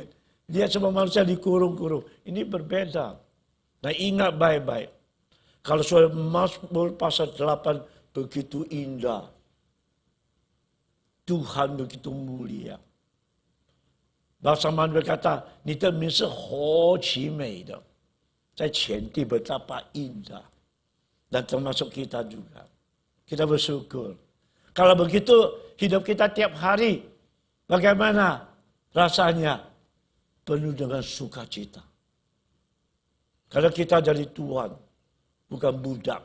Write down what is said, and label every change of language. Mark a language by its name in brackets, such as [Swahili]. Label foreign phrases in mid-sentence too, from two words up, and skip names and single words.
[Indonesian] Lihat semua manusia dikurung-kurung. Ini berbeda. Nah, ingat baik-baik. Kalau soal Mazmur pasal 8 begitu indah. Tuhan begitu mulia. Bahasa Mandarin berkata, [Chinese] 你的名是何其美的，在全地 [Indonesian] betapa indah. Dan termasuk kita juga. Kita bersyukur. Kalau begitu hidup kita tiap hari, bagaimana rasanya? Penuh dengan sukacita. Kalau kita jadi tuan, bukan budak.